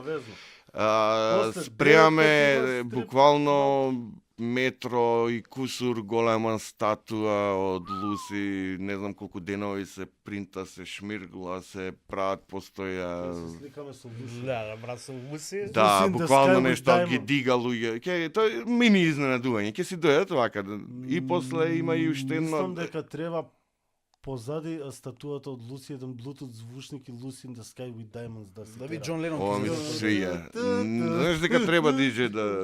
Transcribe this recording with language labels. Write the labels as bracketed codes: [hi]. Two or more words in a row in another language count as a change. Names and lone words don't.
[mk] обавезно. После Спремаме девет пати има буквално метро и кусур голема статуа од Луси, не знам колку денови се принта, се шмиргла, се прават, постоја... Се сликаме со Луси. Да, брат, со Луси. Да, Lucy in the буквално Sky with нешто ги Diamond. дига луѓе. Тоа е мини изненадување, ќе си дојдат вака. И после има и уште едно... Мислам дека треба позади статуата од Луси еден Bluetooth звучник и Lucy in the Sky with Diamonds да се Да ви тера. Џон Ленон. Ова ми ќе се свири. свија. Знаеш дека треба диже да